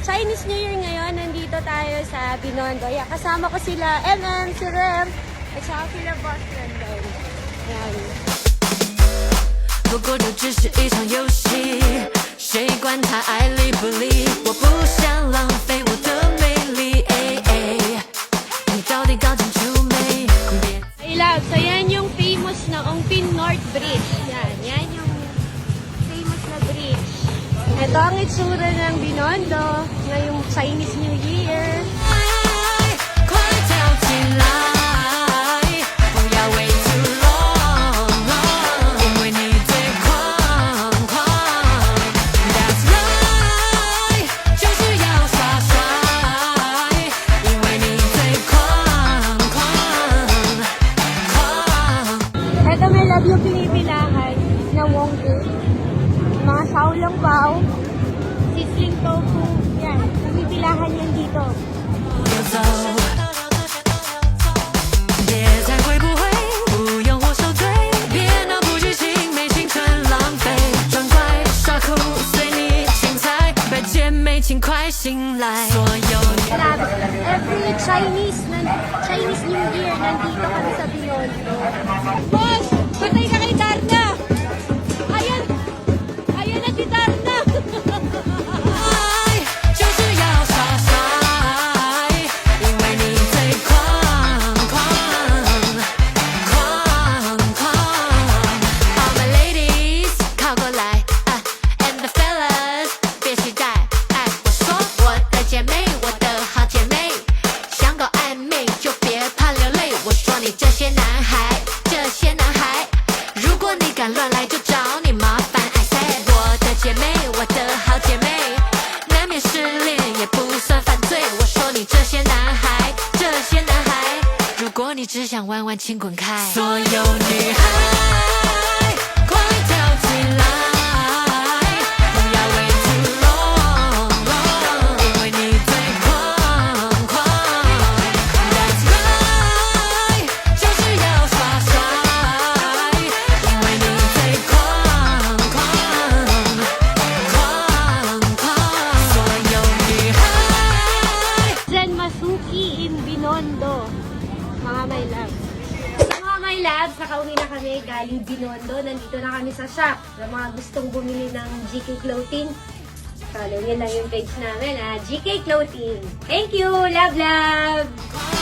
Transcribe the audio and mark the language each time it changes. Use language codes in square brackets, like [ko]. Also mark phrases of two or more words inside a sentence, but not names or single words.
[tl] Chinese New Year ngayon. Nandito tayo sa Binondo. Yeah, kasama ko sila MM, si Rem, at saka sila Boss London. Ayan. [zh] 不过这只是一场游戏，谁管他爱理不理？我不想浪费我的美丽。你到底搞清楚没？ [en] Hey love, [tl] so yan yung famous na Ongpin North Bridge. Yan yung famous na bridge. Ito ang itsura ng Binondo ngayong Chinese New Year. [zh] 快跳起来，不要 [en] wait too long， [zh] 因为你最狂狂。 [en] That's right， [zh] 就是要耍帅，因为你最狂狂狂。 [tl] Ito may love yung pinipilahan na Wonggu. Mga saulong bao, sisling tofu. Yan, pinipilahan yan dito. [zh] 别走，别再会不会，不用我受罪，别闹不拘情，没青春浪费，装乖耍酷随你精彩，拜姐妹请快醒来，所有女。 [tl] Grabe, every Chinese New Year, nandito kami sa Binondo. Boss, patay ka kay Darna! Ayan! Ayan na si Darna! [zh] 爱就是要耍帅，因为你最狂狂狂狂。 [en] All my ladies [zh] 靠过来 ， [en] and the fellas [zh] 别期待。我说我的姐妹，我的好姐妹，想搞暧昧就别怕流泪。我说你这些男孩，这些男孩，如果你敢乱来就找你麻烦。 [en] I said [zh] 我的姐妹，我的好姐妹。难免失恋也不算犯罪。我说你这些男孩，这些男孩，如果你只想玩玩，请滚开。所有女孩，快跳起来，不要 [en] wait too long， [zh] 因为你最狂狂。 [en] That's right， [zh] 就是要耍帅，因为你最狂狂。所有女孩。 [en] Zen Masuki in Binondo. [tl] Mga [en] my love. [tl] Sa mga [en] my love, [tl] nakauwi na kami galing Binondo. Nandito na kami sa shop. Sa mga gustong bumili ng GK Clothing, follow nyo lang yung page namin, GK Clothing. [en] Thank you! Love, love!